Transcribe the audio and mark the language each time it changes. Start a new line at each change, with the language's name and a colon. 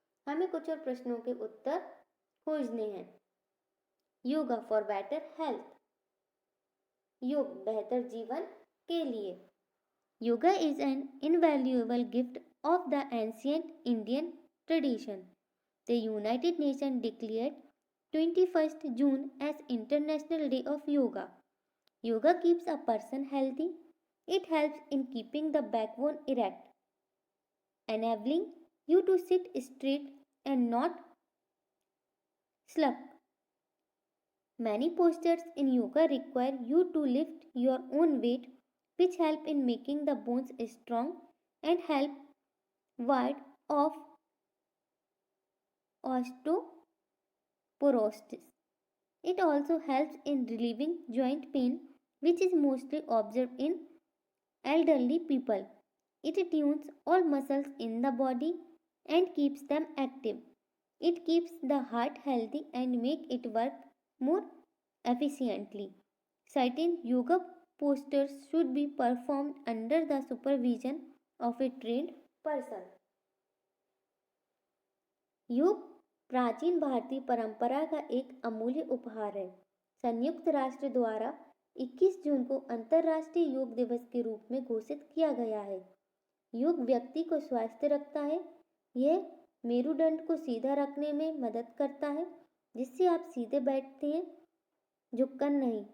Hindi: हमें कुछ और प्रश्नों के उत्तर खोजने हैं।
English: yoga for better health,
Hindi: योग बेहतर जीवन के लिए।
English: Yoga is an invaluable gift of the ancient Indian tradition. The United Nations declared 21st June as International Day of Yoga. Yoga keeps a person healthy. It helps in keeping the backbone erect, enabling you to sit straight and not slump. Many postures in yoga require you to lift your own weight, which help in making the bones strong and help ward off osteoporosis. It also helps in relieving joint pain, which is mostly observed in elderly people. It tunes all muscles in the body and keeps them active. It keeps the heart healthy and make it work more efficiently. Certain yoga postures should be performed under the supervision of a trained person.
Hindi: योग प्राचीन भारतीय परंपरा का एक अमूल्य उपहार है। संयुक्त राष्ट्र द्वारा 21 जून को अंतर्राष्ट्रीय योग दिवस के रूप में घोषित किया गया है। योग व्यक्ति को स्वस्थ रखता है। यह मेरुदंड को सीधा रखने में मदद करता है, जिससे आप सीधे बैठते हैं, झुककर नहीं।